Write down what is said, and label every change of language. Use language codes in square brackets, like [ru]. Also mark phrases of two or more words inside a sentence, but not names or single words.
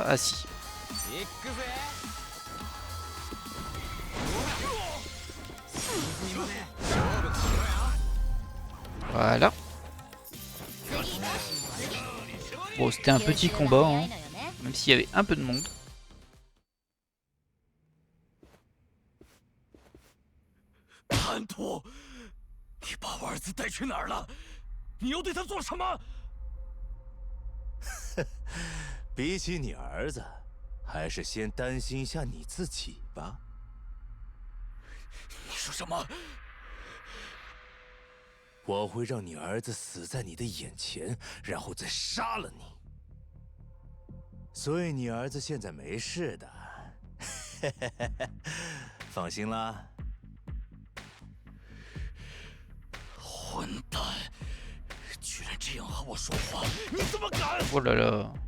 [fr] Ah si. Voilà. Bon, c'était un petit combat, hein, même s'il y avait un peu de monde. [zh] Hanto, 你把我儿子带去哪儿了？你又对他做什么？比起你儿子，还是先担心一下你自己吧。你说什么？我会让你儿子死在你的眼前，然后再杀了你。所以你儿子现在没事的，放心啦。混蛋！居然这样和我说话，你怎么敢？ [fr] Oh là là.